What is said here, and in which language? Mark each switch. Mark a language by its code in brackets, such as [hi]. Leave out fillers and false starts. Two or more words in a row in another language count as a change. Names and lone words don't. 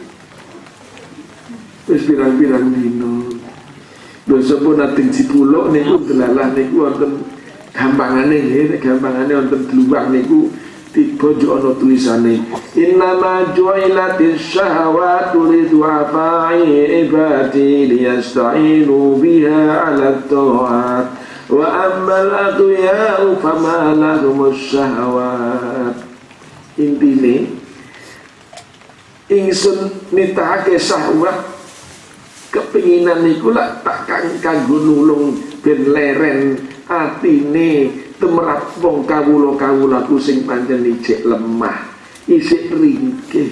[jv] Wis pirang-pirang dino. Dosa pun ating Cipuluk niku delalah niku wonten gampangane nggih, gampangane wonten dluwang niku tiba jo ana tulisane [ar] إنما جعلت الشهوات لضعفاء عبادي ليستعينوا بها على الطاعة وأما الأقوياء فما لهم الشهوات. [jv] Intine ingsun nitahake syahwat kepinginan niku lak tak kanggo nulung ben leren atine temerat wong kawula-kawulaku sing pancen ijek lemah isih ringkih.